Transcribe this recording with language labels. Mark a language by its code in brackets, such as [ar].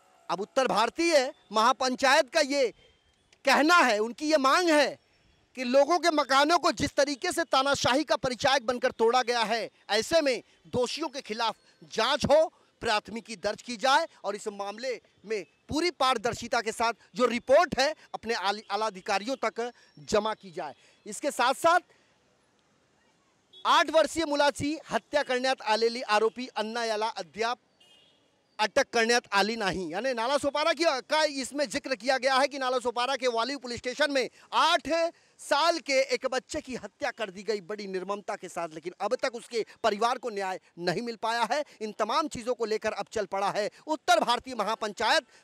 [hi] अब उत्तर भारतीय महापंचायत का ये कहना है, उनकी ये मांग है कि लोगों के मकानों को जिस तरीके से तानाशाही का परिचायक बनकर तोड़ा गया है, ऐसे में दोषियों के खिलाफ जांच हो, प्राथमिकी दर्ज की जाए और इस मामले में पूरी पारदर्शिता के साथ जो रिपोर्ट है अपने आला अधिकारियों तक जमा की जाए। इसके साथ साथ [mr] 8 वर्षीय मुलाची हत्या करण्यात आलेली आरोपी अण्णा याला अद्याप अटक करण्यात आली नाही। [hi] यानी नालासोपारा का इसमें जिक्र किया गया है कि नालासोपारा के वालिव पुलिस स्टेशन में 8 साल के एक बच्चे की हत्या कर दी गई बड़ी निर्ममता के साथ, लेकिन अब तक उसके परिवार को न्याय नहीं मिल पाया है। इन तमाम चीज़ों को लेकर अब चल पड़ा है उत्तर भारतीय महापंचायत।